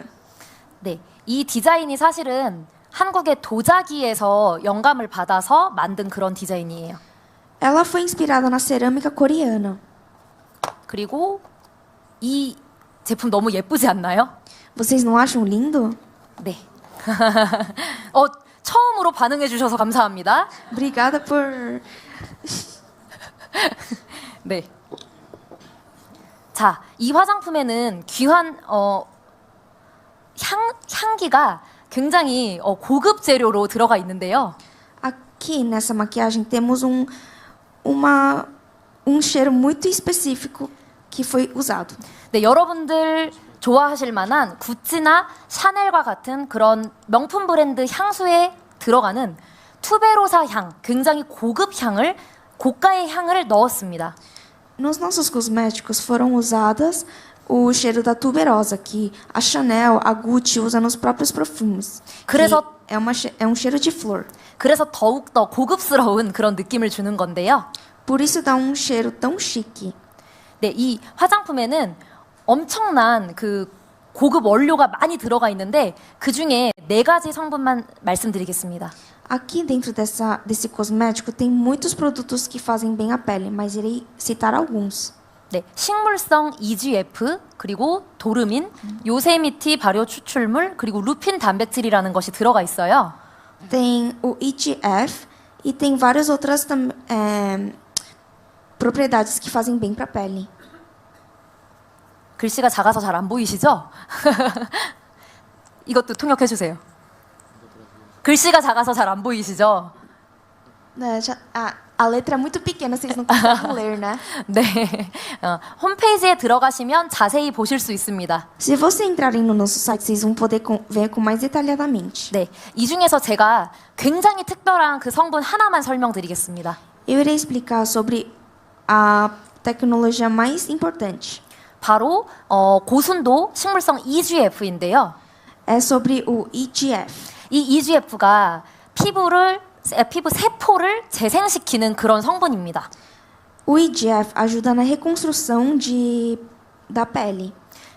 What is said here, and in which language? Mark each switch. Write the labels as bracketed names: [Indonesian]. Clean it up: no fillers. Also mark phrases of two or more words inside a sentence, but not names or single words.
[Korean] 네, 이 디자인이 사실은 한국의 도자기에서 영감을 받아서 만든 그런 디자인이에요. [Portuguese] Ela foi inspirada na cerâmica coreana. [Korean] 그리고 이 제품 너무 예쁘지 않나요? [Portuguese] Vocês não acham lindo? [Korean] 네. 처음으로 반응해 주셔서 감사합니다. [Portuguese] Obrigada por... [Korean] 네. 자, 이 화장품에는 귀한 향기가 굉장히 고급 재료로 들어가 있는데요. [Portuguese] Aqui nessa maquiagem temos um cheiro muito específico que foi usado. [Korean] 네, 여러분들 좋아하실 만한 구찌나 샤넬과 같은 그런 명품 브랜드 향수에 들어가는 투베로사 향, 굉장히 고가의 향을 넣었습니다. [Portuguese] Nos nossos cosméticos foram usadas o cheiro da tuberosa que a Chanel, a Gucci usa nos próprios perfumes. [Korean] 그래서 [Portuguese] É um cheiro de flor. [Korean] 그래서 더욱더 고급스러운 그런 느낌을 주는 건데요. [Portuguese] Por isso dá um cheiro tão chique. [Korean] 네, 이 화장품에는 엄청난 그 고급 원료가 많이 들어가 있는데 그 중에 4가지 성분만 말씀드리겠습니다. [Portuguese] Aqui dentro desse cosmético tem muitos produtos que fazem bem à pele, mas irei citar alguns. [Korean] 네, 식물성 EGF, 그리고 도르민, 요세미티 발효 추출물, 그리고 루핀 단백질이라는 것이 들어가 있어요. [Portuguese] Tem o EGF e tem várias outras propriedades que fazem bem para a pele. [Korean] 글씨가 작아서 잘 안 보이시죠? 이것도 통역해 주세요. 글씨가 작아서 잘 안 보이시죠? [Portuguese] A letra é muito pequena, vocês não conseguem ler, né? [Korean] 네, 홈페이지에 들어가시면 자세히 보실 수 있습니다. [Portuguese] Se você entrarem no nosso site, vocês vão poder ver com mais detalhadamente. [Korean] 네, 이 중에서 제가 굉장히 특별한 그 성분 하나만 설명드리겠습니다. [Portuguese] Eu irei explicar sobre a tecnologia mais importante. [Korean] 바로 고순도 식물성 EGF인데요. [Portuguese] É sobre o EGF. [Korean] 이 EGF가 피부 세포를 재생시키는 그런 성분입니다. [Portuguese] O EGF ajuda na reconstrução da pele.